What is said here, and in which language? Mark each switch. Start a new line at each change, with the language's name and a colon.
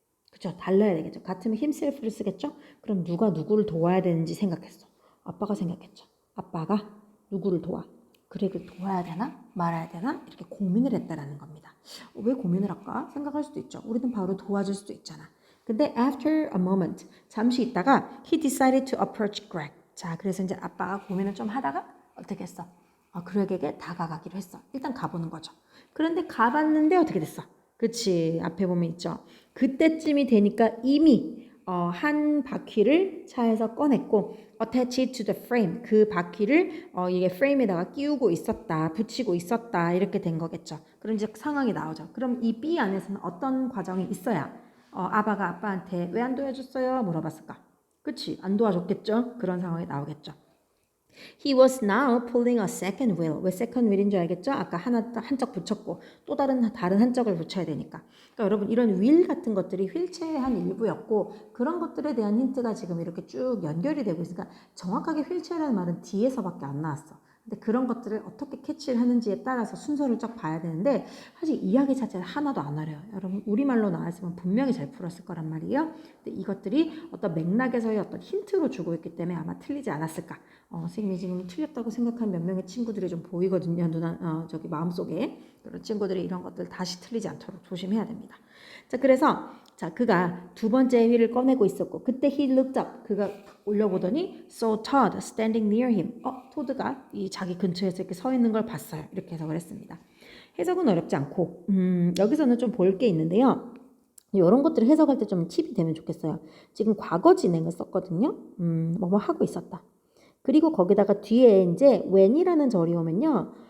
Korean: 그죠? 달라야 되겠죠. 같으면 himself를 쓰겠죠? 그럼 누가 누구를 도와야 되는지 생각했어. 아빠가 생각했죠. 아빠가 누구를 도와? 그렉을 도와야 되나? 말아야 되나? 이렇게 고민을 했다라는 겁니다. 왜 고민을 할까? 생각할 수도 있죠. 우리는 바로 도와줄 수도 있잖아. 근데
English: after a moment,
Korean: 잠시 있다가
English: he decided to approach Greg.
Korean: 자, 그래서 이제 아빠가 고민을 좀 하다가 어떻게 했어? 그렉에게 다가가기로 했어. 일단 가보는 거죠. 그런데 가봤는데 어떻게 됐어? 그치, 앞에 보면 있죠. 그때쯤이 되니까 이미 한 바퀴를 차에서 꺼냈고
English: attach it to the frame,
Korean: 그 바퀴를 이게 프레임에다가 끼우고 있었다, 붙이고 있었다, 이렇게 된 거겠죠. 그럼 이제 상황이 나오죠. 그럼 이 B 안에서는 어떤 과정이 있어야 아바가 아빠한테 왜 안 도와줬어요? 물어봤을까? 그치, 안 도와줬겠죠. 그런 상황이 나오겠죠.
English: He was now pulling a second wheel.
Korean: 왜 second wheel인 줄 알겠죠? 아까 하나 한쪽 붙였고 또 다른 한쪽을 붙여야 되니까. 그러니까 여러분 이런 wheel 같은 것들이 휠체어의 한 일부였고 그런 것들에 대한 힌트가 지금 이렇게 쭉 연결이 되고 있으니까 정확하게 휠체어라는 말은 뒤에서밖에 안 나왔어. 근데 그런 것들을 어떻게 캐치를 하는지에 따라서 순서를 쫙 봐야 되는데 사실 이야기 자체는 하나도 안 어려워요. 여러분 우리말로 나왔으면 분명히 잘 풀었을 거란 말이에요. 근데 이것들이 어떤 맥락에서의 어떤 힌트로 주고 있기 때문에 아마 틀리지 않았을까. 선생님이 지금 틀렸다고 생각한 몇 명의 친구들이 좀 보이거든요. 저기 마음속에. 그런 친구들이 이런 것들 다시 틀리지 않도록 조심해야 됩니다. 자, 그래서 자, 그가 두 번째 휠을 꺼내고 있었고 그때
English: he looked up.
Korean: 그가 올려보더니
English: saw Todd standing near him.
Korean: 토드가 이 자기 근처에서 이렇게 서 있는 걸 봤어요. 이렇게 해석을 했습니다. 해석은 어렵지 않고 여기서는 좀 볼 게 있는데요. 이런 것들을 해석할 때 좀 팁이 되면 좋겠어요. 지금 과거 진행을 썼거든요. 뭐뭐 하고 있었다. 그리고 거기다가 뒤에 이제 when이라는 절이 오면요.